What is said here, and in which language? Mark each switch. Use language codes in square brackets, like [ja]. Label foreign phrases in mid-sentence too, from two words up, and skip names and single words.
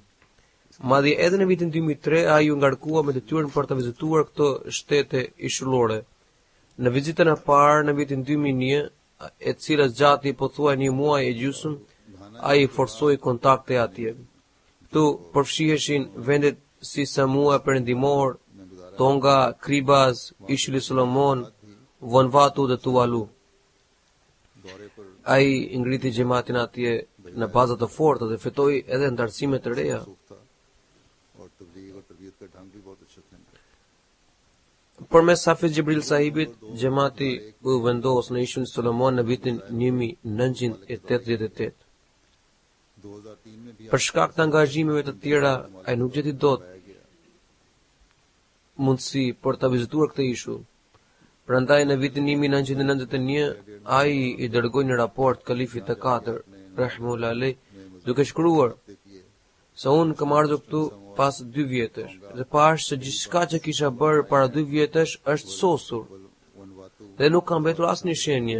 [sq] Madje edhe në vitin 2003 ai u ngarkua me detyrën për të vizituar këto shtete ishullore. Në vizitën e parë në vitin 2001, e cila zgjati pothuaj një muaj e gjysmë, ai forsoi kontakte atje. Këtu përfshiheshin vendet si Samoa Perëndimor, Tonga, Kribaz, Ishili Solomon, Vanuatu dhe Tuvalu. [ur] دورے پر [sq] Ai ngriti xhamatin atje në baza të forta dhe fitoi edhe ndarësime të reja. [ur] سوکھ تھا اور تبلیغ اور تربیت کا ڈھنگ بھی بہت اچھا تھا [sq] Përmes Hafiz Jibril Sahibit, xhamati u vendos në ishun Solomon në vitin 1988. [ur] 2003 میں بھی [sq] Për shkak të angazhimeve të tjera, ai nuk gjeti dot mundësi për të vizituar këtë ishull. Prandaj në vitin 1991 ai i dërgoi një raport kalifit të 4, [ar] rahimahullah alay, [sq] duke shkruar se unë kam ardhur këtu pas 2 vjetësh dhe pash se gjithçka që kisha bërë para 2 vjetësh është sosur dhe nuk kam mbetur asnjë shenje.